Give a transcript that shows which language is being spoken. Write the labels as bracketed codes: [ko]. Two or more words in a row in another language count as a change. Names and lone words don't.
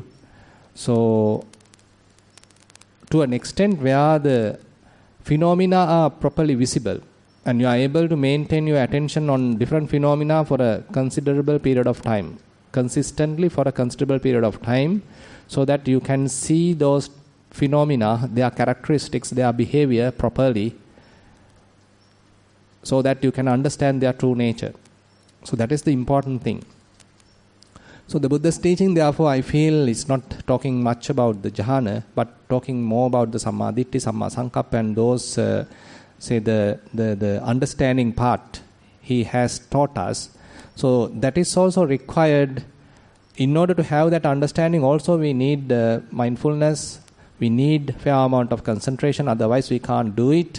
[en] So, to an extent where the phenomena are properly visible and you are able to maintain your attention on different phenomena for a considerable period of time, consistently for a considerable period of time, so that you can see those phenomena, their characteristics, their behavior properly, so that you can understand their true nature. So that is the important thing. So the Buddha's teaching, therefore, I feel is not talking much about the jhana, but talking more about the [pi] sammaditthi, samma sankappa, [en] and those, the understanding part he has taught us. So that is also required. In order to have that understanding, also we need mindfulness. We need fair amount of concentration. Otherwise, we can't do it.